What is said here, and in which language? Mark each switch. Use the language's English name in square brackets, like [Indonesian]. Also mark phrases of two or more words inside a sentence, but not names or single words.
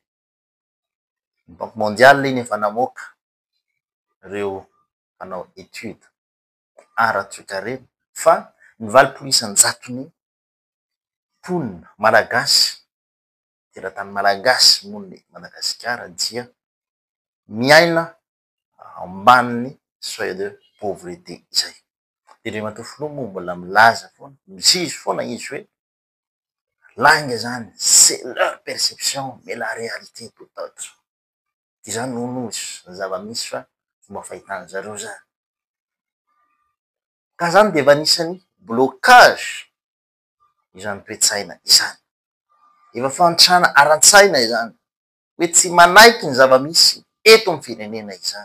[Malagasy] Ny banque mondiale iny efa namoaka ireo mpanao étude ara-toe-karena fa ny valopolo isan-jato ny mponina malagasy teratany malagasy mon'ny Madagasikara dia miaina ambanin'ny [French] seuil de pauvreté [Malagasy] izay. Dia Andriamatoa filoha moa mbola milaza foana, mizizy foana izy hoe lainga zany, [French] c'est leur perception mais la réalité est tout autre. [Malagasy] Dia zany nonozy ny zava-misy fa fomba fahitana zareo zany. Ka zany dia efa anisan'ny blocage izany toe-tsaina izany. Efa fahantrana aran-tsaina izany hoe tsy manaiky ny zava-misy eto amin'ny firenena izany.